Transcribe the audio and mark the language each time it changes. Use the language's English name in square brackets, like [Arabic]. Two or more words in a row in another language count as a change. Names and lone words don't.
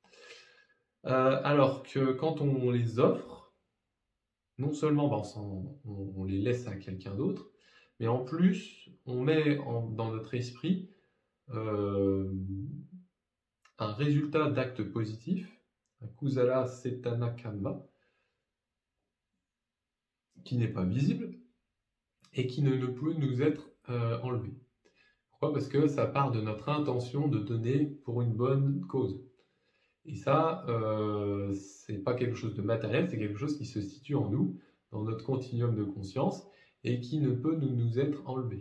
[French] Alors que quand on les offre, non seulement on les laisse à quelqu'un d'autre, mais en plus on met dans notre esprit un résultat d'acte positif, un [Pali] kusala setana kamma, [French] qui n'est pas visible et qui ne peut nous être enlevé. Pourquoi? Parce que ça part de notre intention de donner pour une bonne cause. Et ça, c'est pas quelque chose de matériel, c'est quelque chose qui se situe en nous, dans notre continuum de conscience, et qui ne peut nous être enlevé.